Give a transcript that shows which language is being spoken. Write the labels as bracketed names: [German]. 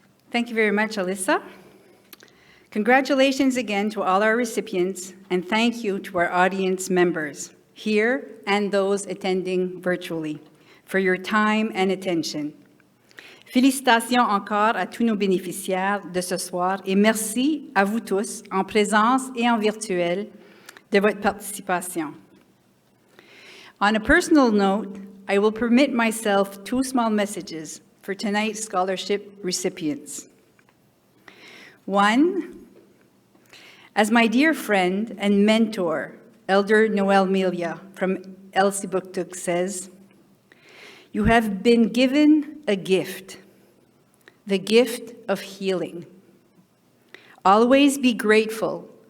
[English] Thank you very much, Alyssa. Congratulations again to all our recipients, and thank you to our audience members here and those attending virtually for your time and attention. [French] Félicitations encore à tous nos bénéficiaires de ce soir et merci à vous tous, en présence et en virtuel, de votre participation. [English] On a personal note, I will permit myself 2 small messages for tonight's scholarship recipients. One, as my dear friend and mentor, Elder Noel Melia from Elsipogtog says, you have been given a gift, the gift of healing. Always be grateful